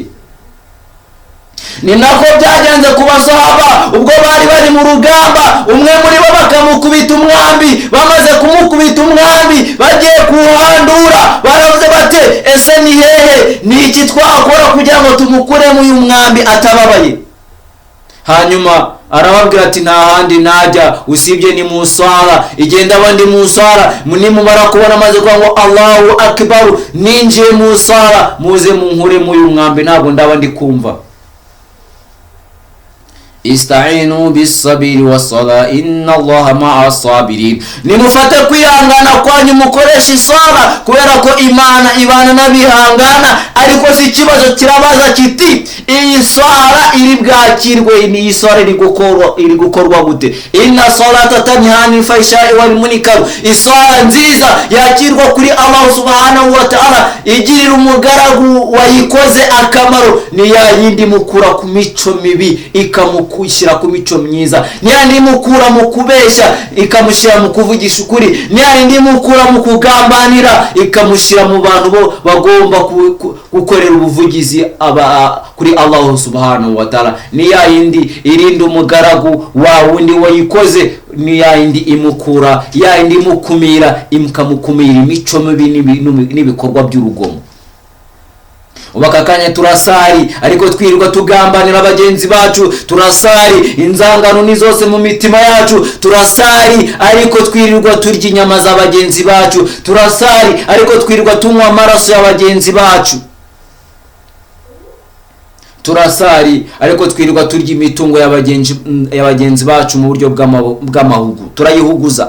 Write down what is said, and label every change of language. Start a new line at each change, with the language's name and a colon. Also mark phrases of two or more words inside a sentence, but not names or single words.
Kinyarwanda: Ni nako byagenze ku basahaba ubwo bari bari mu rugamba, umwe muri bo bakamukubita umwambi, bamaze kumukubita umwambi bagiye kuhandura, baravuze bate ese ni hehe, ni iki twakora kugira ngo tumukuremo uyu mwambi atababaye? Hanyuma arababwira ati nta handi najya usibye ni musara, igenda abandi musara, nimumara kubona maze kwa ngo
Arabic: الله أكبر
Kinyarwanda: ninjiye musara, muze munkure mu uyu mwambi, ntabwo ndaba ndi kumva.
Arabic: استعينوا بالصبر والصلاة إن الله مع الصابرين.
Kinyarwanda: Nimufate kwihangana kwanyu mukoresha isara, kubera ko Imana ibana n'abihangana. Ariko si ikibazo kirabaza kiti iyi sara iri bwakirwe, ni isara iri gukorwa gute?
Arabic: إن الصلاة تنهى عن الفحشاء والمنكر.
Kinyarwanda: Isara nziza yakirwa kuri
Arabic: الله سبحانه وتعالى,
Kinyarwanda: igirira umugaragu wayikoze akamaro, ni ya yindi mukura ku mico mibi ikamushyira ku mico myiza, ni yandi mukura mu kubeshya ikamushyira mu kuvugisha ukuri, ni yandi mukura mu kugambanira ikamushyira mu bantu bo bagomba gukorera ubuvugizi kuri
Arabic: الله سبحانه وتعالى,
Kinyarwanda: ni ya yindi irinda umugaragu wa wundi wayikoze, ni ya yindi imukura, ya yindi imukumira, ikamukumira imico mibi n'ibikorwa by'urugomo. Ubakakanye turasari ariko twirirwa tugambanira bagenzi bacu, turasari inzangano ni zose mu mitima yacu, turasari ariko twirirwa turya inyama za bagenzi bacu, turasari ariko twirirwa tunywa amaraso ya bagenzi bacu, turasari ariko twirirwa turya imitungo ya bagenzi bacu mu buryo bw'amahugu, turayihuguza.